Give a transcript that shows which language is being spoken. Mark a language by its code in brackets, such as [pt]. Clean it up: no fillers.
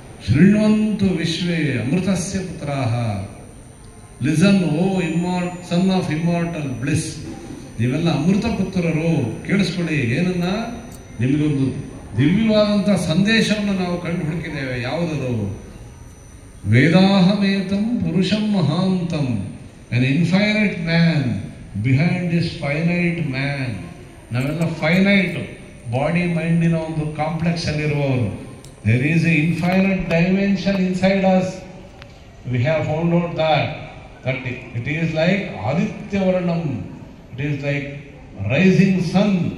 [sa] ಶೃಣ್ವಂತು ವಿಶ್ವೇ ಅಮೃತಸ್ಯ ಪುತ್ರಾಃ, [en] Listen O son of immortal bliss. [kn] ನೀವೆಲ್ಲ ಅಮೃತ ಪುತ್ರರು, ಕೇಳಿಸ್ಕೊಳ್ಳಿ. ಏನನ್ನ? ನಿಮಗೊಂದು ದಿವ್ಯವಾದಂಥ ಸಂದೇಶವನ್ನು ನಾವು ಕಂಡು ಹುಡುಕಿದ್ದೇವೆ. ಯಾವುದದು? [sa] ವೇದಾಹಮೇತಂ ಪುರುಷಂ ಮಹಾಂತಂ, [en] an infinite man behind this finite man. [kn] ನಾವೆಲ್ಲ ಫೈನೈಟ್ ಬಾಡಿ ಮೈಂಡಿನ ಒಂದು complex ಅಲ್ಲಿರುವವರು. [en] There is a infinite dimension inside us. We have found out that it is like ಆದಿತ್ಯವರ್ಣಂ, it is like rising sun.